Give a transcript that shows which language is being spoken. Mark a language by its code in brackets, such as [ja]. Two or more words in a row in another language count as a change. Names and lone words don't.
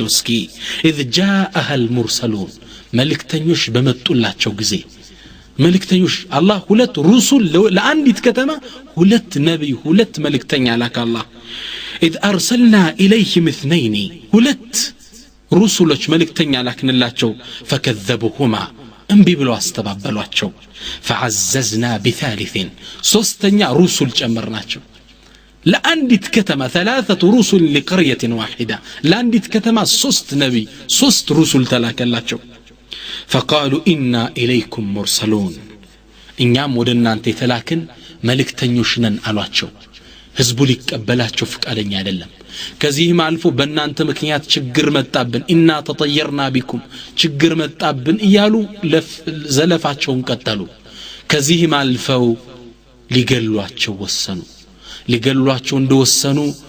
[am] እስኪ። [ar] إذ جاءها المرسلون፣ [am] መልእክተኞች በመጡላቸው ጊዜ መልእክተኞች አላህ ሁለት ሩሱል ለአንዲት ከተማ ሁለት ነብይ ሁለት መልእክተኛ ላከ አላህ። [ar] إذ أرسلنا إليهم اثنين፣ [am] ሁለት ሩሱሎች መልእክተኛ ላክንላቸው። ፈከዘቡሁማ፣ እንቢ ብለው አስተባበሏቸው። [ar] فعززنا بثالث፣ [am] ሶስተኛ ሩሱል ጨመርናቸው። ለአንዲት ከተማ 3 ሩሱል [ar] لقرية واحدة፣ [am] ለአንዲት ከተማ 3 ነብይ 3 ሩሱል [ar] ተላከላቸው። فقالوا إنا إليكم مرسلون، [am] እኛም ወደ እናንተ የተላክን መልእክተኞች ነን አሏቸው። ህዝቡ ሊቀበላቸው ፈቃደኛ አይደለም። ከዚህም አልፎ በእናንተ ምክንያት ችግር መጣብን፣ [ar] إنا تطيرنا بكم፣ [am] ችግር መጣብን እያሉ ዘለፋቸውን ቀጠሉ። ከዚህም አልፈው ሊገሏቸው ወሰኑ ሊገሏቸው እንደወሰኑ